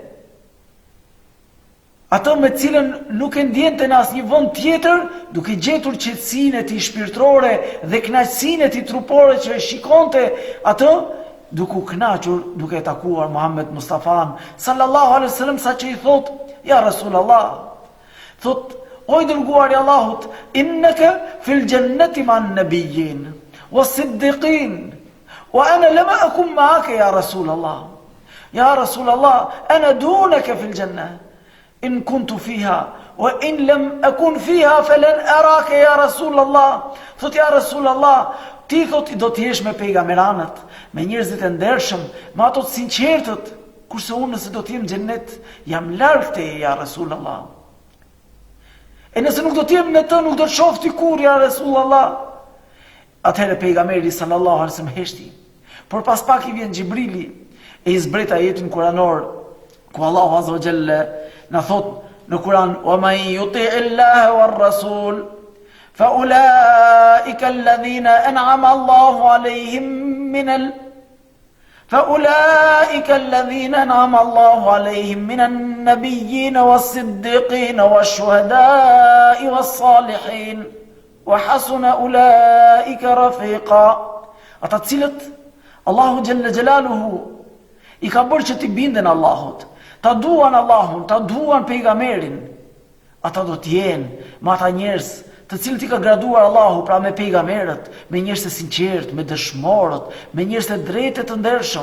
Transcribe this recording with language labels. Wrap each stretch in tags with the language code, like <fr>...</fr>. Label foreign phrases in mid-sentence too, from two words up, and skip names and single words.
<sq>ato me cilën nuk e ndjente në asnjë vend tjetër, duke gjetur qetësinë e tij shpirtërore dhe kënaqësinë e tij trupore që e shikonte atë, duke u kënaqur duke takuar Muhammed Mustafan</sq> <ar>صلى الله عليه وسلم,</ar> <sq>sa që i thot:</sq> <ar>يا رسول الله,</ar> <sq>thot: o i dërguari i Allahut,</sq> <ar>إنك في الجنة مع النبيين والصديقين وأنا لم أكن معك يا رسول الله. يا رسول الله أنا دونك في الجنة إن كنت فيها وإن لم أكن فيها فلن أراك يا رسول الله.</ar> <sq>Thot:</sq> <ar>يا رسول الله,</ar> <sq>ti thot do të jesh me pejgamberanët, me njerëzit e ndershëm, me ato të sinqertët, kurse unë nëse do të jem në xhennet, jam larg teje</sq> <ar>يا رسول الله.</ar> <sq>E nëse nuk do të jem me të, nuk do të shoh ti kur</sq> <ar>يا رسول الله.</ar> <sq>Atëherë pejgamberi</sq> <ar>صلى الله عليه وسلم</ar> <sq>heshti. Por pas pak I vjen Xhibrili e I zbret ajetin kuranor ku Allahu</sq> <ar>عز وجل</ar> <sq>na thot në Kur'an:</sq> <ar>"ومن يطع الله والرسول فأولئك الذين أنعم الله عليهم من فأولئك الذين أنعم الله عليهم من النبيين والصديقين والشهداء والصالحين وحسن أولئك رفيقا."</ar> <sq>Ata të cilët Allahu</sq> <ar>جل جلاله</ar> <sq>I ka bërë që t'i binden Allahut, ta duan Allahun, ta duan pejgamberin, ata do t'jenë me ata njerëz të cilët I ka graduar Allahu, pra me pejgamberët, me njerëz të sinqert, me dëshmorët, me njerëz të drejtë të ndershëm.</sq>